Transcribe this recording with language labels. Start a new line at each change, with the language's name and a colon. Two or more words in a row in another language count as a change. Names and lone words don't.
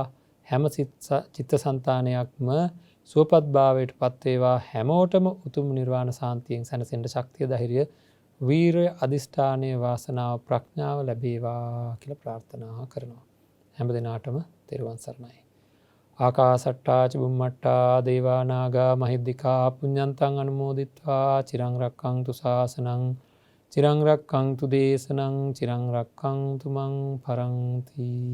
Sinhala: හැම චිත්තසංතානයක්ම සුවපත් භාවයට පත් වේවා. හැමෝටම උතුම් නිර්වාණ සාන්තියෙන් සැනසෙන්න ශක්තිය ධෛර්යය වීරය අදිෂ්ඨානය වාසනාව ප්‍රඥාව ලැබේවා කියලා ප්‍රාර්ථනා කරනවා. හැම දිනාටම තෙරුවන් සරණයි.
Pali: ආකාසට්ටා ච බුම්මට්ටා දේවා නාග මහිද්దికා පුඤ්ඤන්තං අනුමෝදිත්වා චිරං රක්ඛන්තු ශාසනං චිරං රක්ඛන්තු දේශනං චිරං රක්ඛන්තු මං පරන්ති.